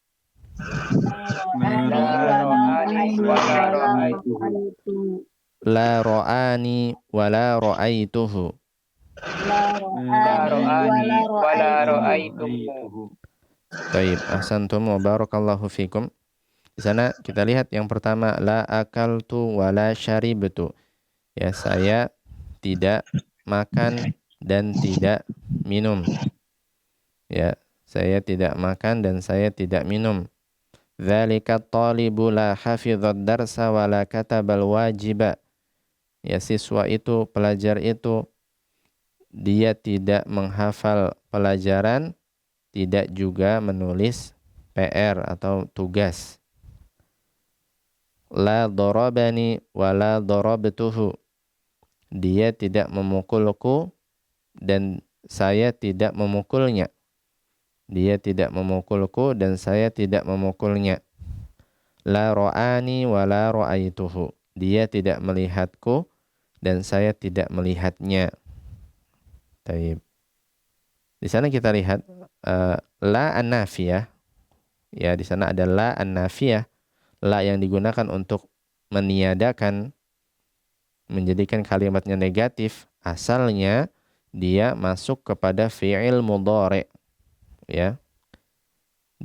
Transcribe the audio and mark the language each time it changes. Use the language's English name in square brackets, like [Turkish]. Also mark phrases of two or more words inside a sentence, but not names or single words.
[Arabic] لا رآني ولا رأيته. [Indonesian] Baik, [Arabic] أحسنتم وبارك الله فيكم. [Indonesian] Di sana kita lihat yang pertama [Arabic] لا أكلت ولا شربت. [Indonesian] Ya, saya tidak makan dan tidak minum. Ya, saya tidak makan dan saya tidak minum. [Arabic] ذلك الطالب لا حفظ الدرس ولا كتب الواجب. [Indonesian] Ya, siswa itu, pelajar itu, dia tidak menghafal pelajaran, tidak juga menulis PR atau tugas. [Arabic] لا ضربني ولا ضربته. [Indonesian] Dia tidak memukulku dan saya tidak memukulnya. Dia tidak memukulku dan saya tidak memukulnya. [Arabic] لا رآني ولا رأيته. [Indonesian] Dia tidak melihatku dan saya tidak melihatnya. Taib. Di sana kita lihat [Arabic] لا النافية. [Indonesian] Ya, di sana ada [Arabic] لا النافية. [Indonesian] La yang digunakan untuk meniadakan, menjadikan kalimatnya negatif, asalnya dia masuk kepada [Arabic] فعل مضارع', [Indonesian] ya.